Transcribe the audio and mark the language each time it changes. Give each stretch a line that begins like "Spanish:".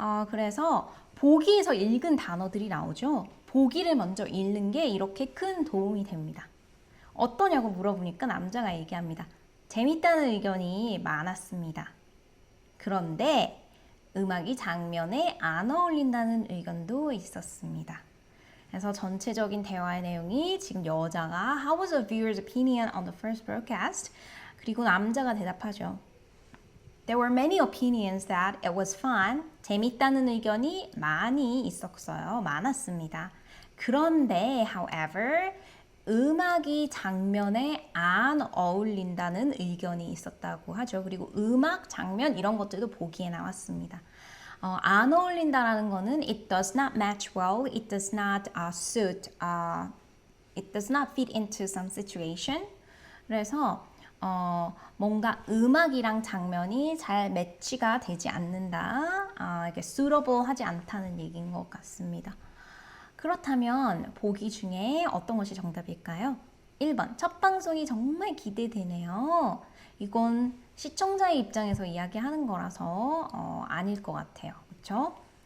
Korean: 그래서 보기에서 읽은 단어들이 나오죠. 보기를 먼저 읽는 게 이렇게 큰 도움이 됩니다. 어떠냐고 물어보니까 남자가 얘기합니다. 재밌다는 의견이 많았습니다. 그런데 음악이 장면에 안 어울린다는 의견도 있었습니다. 그래서 전체적인 대화의 내용이 지금 여자가
English: How was the viewer's opinion on the first broadcast?
Korean: 그리고 남자가 대답하죠.
English: There were many opinions that it was fun.
Korean: 재밌다는 의견이 많이 있었어요. 많았습니다. 그런데, however, 음악이 장면에 안 어울린다는 의견이 있었다고 하죠. 그리고 음악, 장면 이런 것들도 보기에 나왔습니다. 안 어울린다라는 거는
English: it does not match well, it does not suit, it does not fit into some situation.
Korean: 그래서 뭔가 음악이랑 장면이 잘 매치가 되지 않는다, 이게 suitable 하지 않다는 얘기인 것 같습니다. 그렇다면 보기 중에 어떤 것이 정답일까요? 1번, 첫 방송이 정말 기대되네요. 이건 시청자의 입장에서 이야기하는 거라서 아닐 것 같아요. 그렇죠?